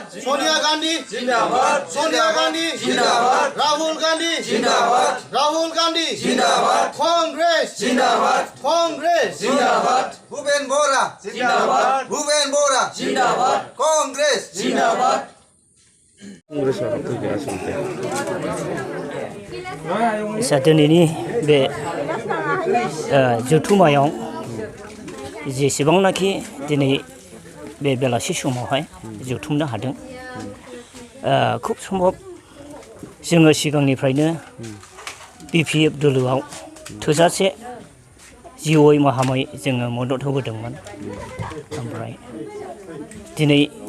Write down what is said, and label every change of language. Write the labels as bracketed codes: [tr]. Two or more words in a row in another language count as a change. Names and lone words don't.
[hi] सोनिया गांधी जिंदाबाद सोनिया गांधी जिंदाबाद राहुल गांधी जिंदाबाद राहुल गांधी जिंदाबाद कांग्रेस जिंदाबाद कांग्रेस जिंदाबाद भूपेन बोरा जिंदाबाद भूपेन बोरा जिंदाबाद कांग्रेस जिंदाबाद [brx] दिनैनि बे जथुम्मायाव जेसेबांनाखि दिनै बे बेलासि समावहाय जथुमनो हादों खुब सम्भब जोङो सिगांनिफ्रायनो बिपिएफ दोलोआव थोजासे जिउयै माहामै जोङो मदद होबोदोंमोन ओमफ्राय दिनै